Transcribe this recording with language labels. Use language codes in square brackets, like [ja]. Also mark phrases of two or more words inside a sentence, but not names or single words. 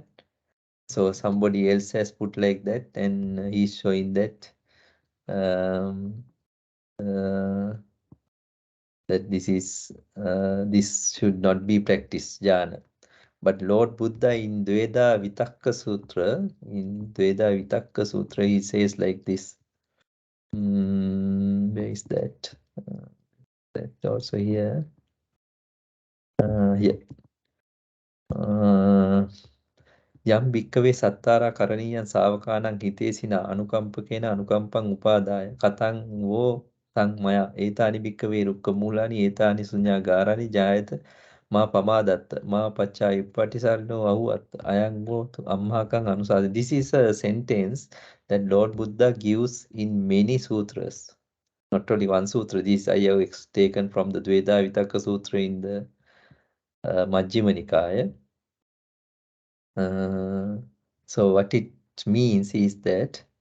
[en] So somebody else has put like that, and he's showing that that this should not be practiced, jhana. But Lord Buddha in Dveda Vitakka Sutra, he says like this. Where is that? That also here. Here. [pi] යම් භික්කවේ සත්තාරා කරණීයන් ශාවකානං හිතේසින අනුකම්පකේන අනුකම්පං උපාදාය කතං වෝ සංමයා ඒතානි භික්කවේ රුක්ක මූලානි ඒතානි ශුඤ්ඤාගාරානි ජායත මා පමාදත්ත මා පච්චා උප්පටිසාරිනෝ අහුවත් අයං වෝ අම්හාකං අනුසාද. [en] This is a sentence that Lord Buddha gives in many sutras, not only one sutra. This I have taken from the Dveda Vitakka Sutra in the Majjhima Nikaya. So what it means is that